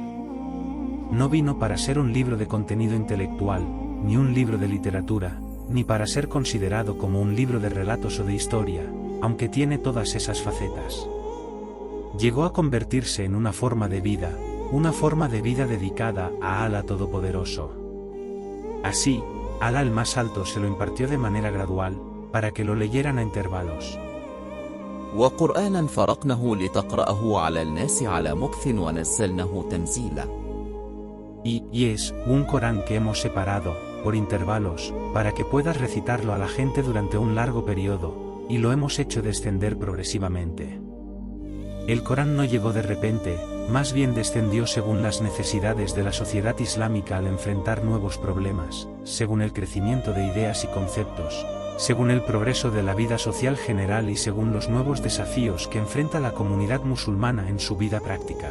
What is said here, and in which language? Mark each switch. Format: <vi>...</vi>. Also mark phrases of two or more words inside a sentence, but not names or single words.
<es>No vino para ser un libro de contenido intelectual, ni un libro de literatura, ni para ser considerado como un libro de relatos o de historia, aunque tiene todas esas facetas. Llegó a convertirse en una forma de vida dedicada a Allah Todopoderoso. Así, Allah el más alto se lo impartió de manera gradual, para que lo leyeran a intervalos.</es> <ar>وقرآنا فرقناه لتقرأه على الناس على مكث ونزلناه تنزيلا.</ar> <es>Y es un Corán que hemos separado, por intervalos, para que puedas recitarlo a la gente durante un largo periodo, y lo hemos hecho descender progresivamente. El Corán no llegó de repente, más bien descendió según las necesidades de la sociedad islámica al enfrentar nuevos problemas, según el crecimiento de ideas y conceptos, según el progreso de la vida social general y según los nuevos desafíos que enfrenta la comunidad musulmana en su vida práctica.</es>